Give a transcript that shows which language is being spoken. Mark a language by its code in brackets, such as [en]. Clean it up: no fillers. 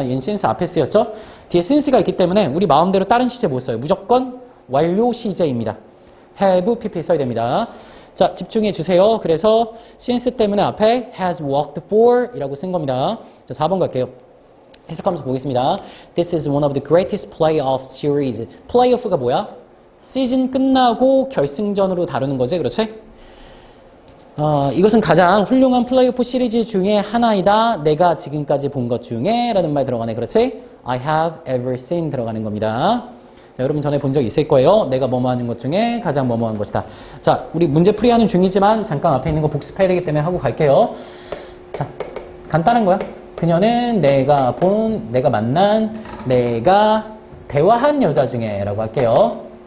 [ko] 얘는 since 앞에 쓰였죠. 뒤에 since가 있기 때문에 우리 마음대로 다른 시제 못 써요. 무조건 완료 시제입니다. have, pp 써야 됩니다. 자, 집중해 주세요. 그래서 since 때문에 앞에 [en] has worked for [ko] 이라고 쓴 겁니다. 자, 4번 갈게요. 해석하면서 보겠습니다. [en] This is one of the greatest playoff series. [ko] 플레이오프가 뭐야? 시즌 끝나고 결승전으로 다루는 거지, 그렇지? 이것은 가장 훌륭한 플레이오프 시리즈 중에 하나이다. 내가 지금까지 본 것 중에 라는 말 들어가네, 그렇지? [en] I have ever seen [ko] 들어가는 겁니다. 자, 여러분 전에 본 적 있을 거예요. 내가 뭐뭐 하는 것 중에 가장 뭐뭐한 것이다. 자, 우리 문제 풀이하는 중이지만 잠깐 앞에 있는 거 복습해야 되기 때문에 하고 갈게요. 자, 간단한 거야. 그녀는 내가 만난, 내가 대화한 여자 중에 라고 할게요.